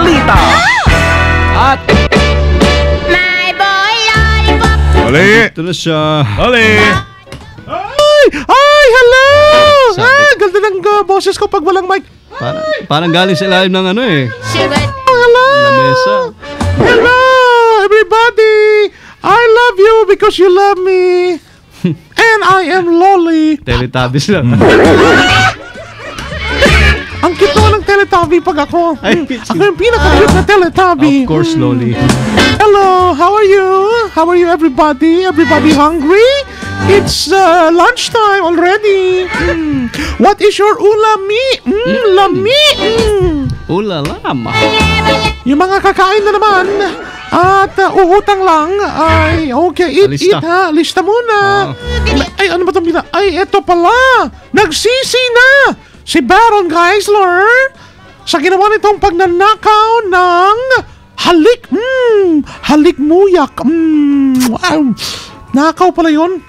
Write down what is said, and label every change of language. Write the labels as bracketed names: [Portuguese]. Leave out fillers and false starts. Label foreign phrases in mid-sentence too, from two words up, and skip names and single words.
[Filipino] At [English] My boy lollipop. Oli! [Filipino] ito na siya. [English] Oli! Ay! Hello! [Filipino] Sabi- Ganda ng boses ko pag walang mic. Parang galing sa ilalim ng ano eh. [English] Sugar. Hello! [Filipino] Na mesa. [English] Hello, everybody! I love you because you love me. And I am Lolly. [Filipino] Teletubbies lang. Ang cute naman ng Teletubby pag ako. Ay, Ako yung pinaka-cute na Teletubby. [English] Of course, Loli. Hello, how are you? How are you, everybody? Everybody hungry? It's lunchtime already. What is your ulami? Lami. Ulalama. [Filipino] Yung mga kakain na naman at uutang lang ay okay, Lista. eat ha, lista muna. Ay, ano ba itong Ay, eto pala, nagsisi na si Baron Geisler sa ginawa nitong pagnanakaw ng halik. Halik muyak. Wow. Nakaw pala yun.